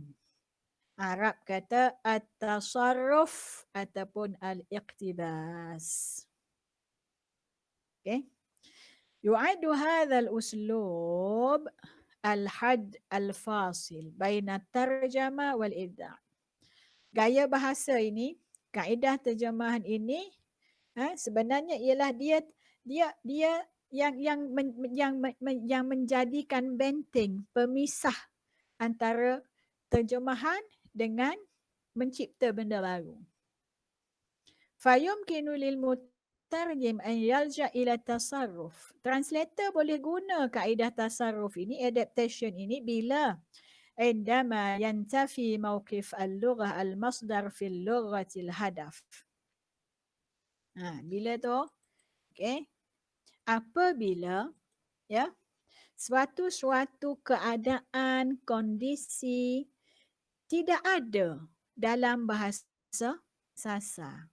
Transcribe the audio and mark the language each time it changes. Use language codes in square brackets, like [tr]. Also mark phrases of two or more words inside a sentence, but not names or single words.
[ms] Arab kata at-tasarruf ataupun al-iqtibas. [ar] Okay. يعد هذا الأسلوب الحد الفاصل بين الترجمة والإبداع'. [ms] Gaya bahasa ini, kaedah terjemahan ini sebenarnya ialah dia yang menjadikan benteng pemisah antara terjemahan dengan mencipta benda baru. [ar] فيمكن للمترجم أن يلجأ إلى التصرف. [ms] Translator boleh guna kaedah tasarruf ini, adaptation ini bila [ar] عندما ينتفي موقف اللغة المصدر في اللغة الهدف. [ms] Bila tu, okay, apabila ya suatu keadaan, kondisi tidak ada dalam bahasa Sasa.